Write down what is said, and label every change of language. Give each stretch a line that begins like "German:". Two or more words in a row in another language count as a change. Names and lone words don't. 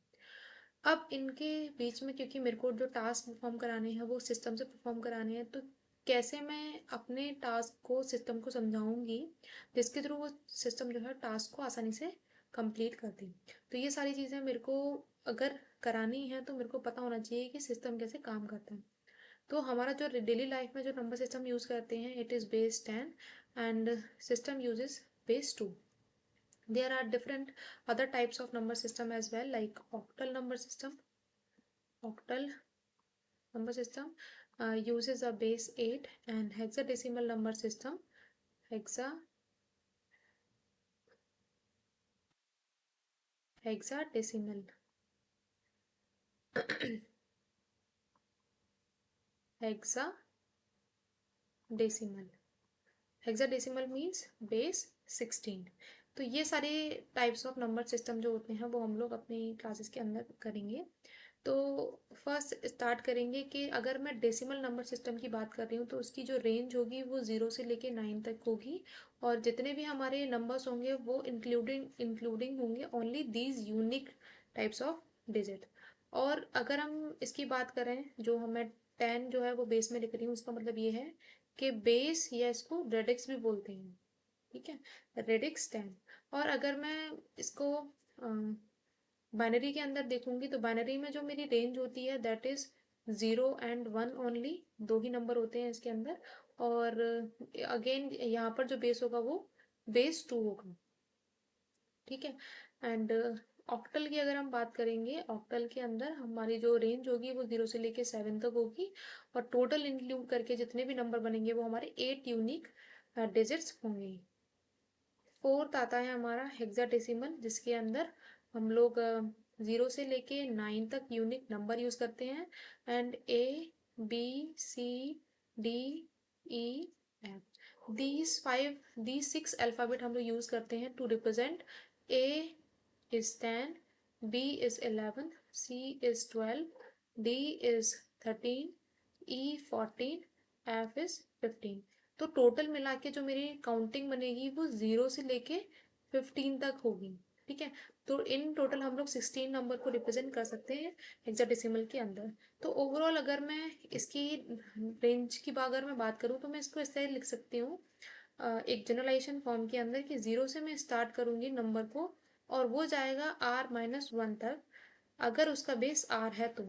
Hindi: अब इनके बीच में क्योंकि मेरे को जो
English: task perform
Hindi: कराने हैं वो सिस्टम से परफॉर्म कराने हैं, तो कैसे मैं अपने टास्क को सिस्टम को समझाऊंगी जिसके थ्रू वो सिस्टम जो है टास्क को आसानी से कंप्लीट कर दे। तो ये सारी चीज़ें मेरे को अगर करानी है तो मेरे को पता होना चाहिए कि सिस्टम कैसे काम करता है। तो हमारा जो
English: daily life
Hindi: में जो
English: number system use
Hindi: करते हैं
English: it is base 10 and system uses base 2. There are different other types of number system as well, like octal number system. Octal number system uses a base 8 and hexadecimal number system. Hexadecimal hexadecimal hexadecimal means base 16.
Hindi: तो ये सारे
English: types of number system
Hindi: जो होते हैं वो हम लोग अपनी क्लासेस के अंदर करेंगे। तो
English: first start
Hindi: करेंगे कि अगर मैं
English: decimal number system
Hindi: की बात कर रही हूँ तो उसकी जो रेंज होगी वो 0 से लेके 9 तक होगी, और जितने भी हमारे नंबर्स होंगे वो
English: including including
Hindi: होंगे
English: only these unique types of digit.
Hindi: और अगर हम इसकी बात करें जो हमें 10 जो है वो बेस में लिख रही हूँ, उसका मतलब ये है कि बेस, या इसको रेडिक्स भी बोलते हैं। ठीक है, रेडिक्स 10। और अगर मैं इसको बाइनरी के अंदर देखूंगी तो बाइनरी में जो मेरी रेंज होती है
English: that is 0 and 1 only,
Hindi: दो ही नंबर होते हैं इसके अंदर। और अगेन यहाँ पर जो बेस होगा वो बेस 2 होगा। ठीक है।
English: and octal
Hindi: की अगर हम बात करेंगे, ऑक्टल के अंदर हमारी जो रेंज होगी वो 0 से लेके 7 तक होगी, और टोटल इंक्लूड करके जितने भी नंबर बनेंगे वो हमारे 8
English: unique digits
Hindi: होंगे। फोर्थ आता है हमारा हेक्साडेसिमल, जिसके अंदर हम लोग 0 से लेके 9 तक
English: unique number use
Hindi: करते हैं।
English: and A B C D E F, these 6 alphabet
Hindi: हम लोग
English: यूज
Hindi: करते हैं
English: to represent. A is 10, B is 11, C is 12, D is 13, E 14, F is 15।
Hindi: तो टोटल मिला के जो मेरी काउंटिंग बनेगी वो 0 से लेके 15 तक होगी। ठीक है। तो
English: in total
Hindi: हम लोग 16 नंबर को रिप्रेजेंट कर सकते हैं हेक्साडेसिमल के अंदर। तो ओवरऑल अगर मैं इसकी रेंज की अगर मैं बात करूँ तो मैं इसको इस तरह लिख सकती हूँ, एक
English: generalization form
Hindi: के अंदर, कि 0 से मैं स्टार्ट करूँगी नंबर को और वो जाएगा R-1 तक, अगर उसका बेस R है तो।